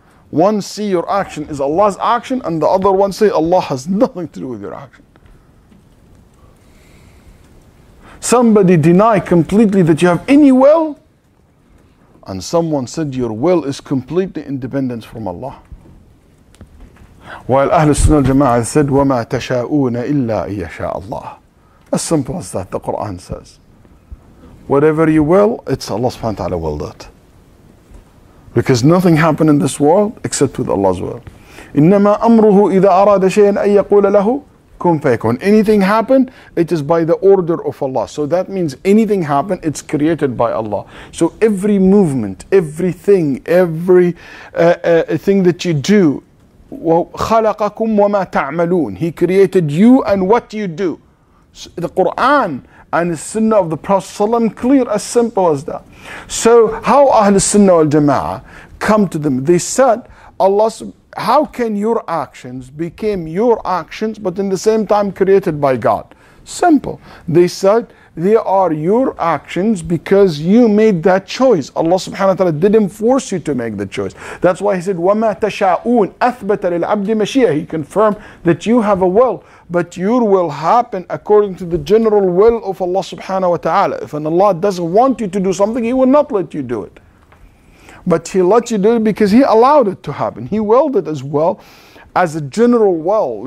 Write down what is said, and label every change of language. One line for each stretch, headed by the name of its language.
English: One see your action is Allah's action, and the other one say Allah has nothing to do with your action. Somebody deny completely that you have any will, and someone said your will is completely independent from Allah. While Ahl Sunnah al-Jama'ah said,
Arabic: وَمَا تَشَاءُونَ إِلَّا إِن يَشَاءَ اللَّهُ.
English: As simple as that, the Quran says. Whatever you will, it's Allah subhanahu wa ta'ala willed it. Because nothing happened in this world except with Allah's will.
Arabic: إِنَّمَا أَمْرُهُ إِذَا أَرَادَ شَيْئًا أَن يَقُولَ لَهُ كُن فَيَكُن.
English: Anything happen, it is by the order of Allah. So that means anything happen, it's created by Allah. So every movement, everything, every thing that you do,
Arabic: خَلَقَكُمْ وَمَا تَعْمَلُونَ.
English: He created you and what you do. So the Quran and the Sunnah of the Prophet ﷺ, clear, as simple as that. So how Ahl Sunnah wal Jama'ah come to them? They said, Allah, how can your actions become your actions but in the same time created by God? Simple. They said, they are your actions because you made that choice. Allah subhanahu wa ta'ala didn't force you to make the choice. That's why He said,
Arabic: وَمَا تَشَاءُونَ أَثْبَتَ لِلْعَبْدِ مَشِيئَةً.
English: He confirmed that you have a will, but your will happen according to the general will of Allah subhanahu wa ta'ala. If Allah doesn't want you to do something, He will not let you do it. But He let you do it because He allowed it to happen. He willed it as well as a general will.